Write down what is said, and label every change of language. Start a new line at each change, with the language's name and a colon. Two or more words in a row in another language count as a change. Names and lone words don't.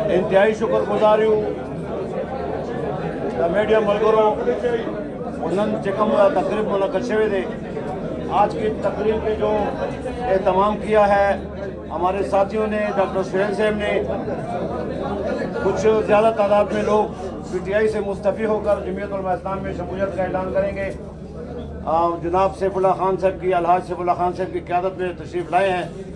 Urdu: انتہائی شکر گزار ہوں
Pashto: میڈیا ملگروں نن چکم تقریب منعقد شوے دے.
Urdu: آج کی تقریب میں جو اہتمام کیا ہے ہمارے ساتھیوں نے، ڈاکٹر سہیل صاحب نے، کچھ زیادہ تعداد میں لوگ پی ٹی آئی سے مستعفی ہو کر جمعیت علماء اسلام میں شمولیت کا اعلان کریں گے. جناب سیف اللہ خان صاحب کی، الحاج سیف اللہ خان صاحب کی قیادت میں تشریف لائے ہیں.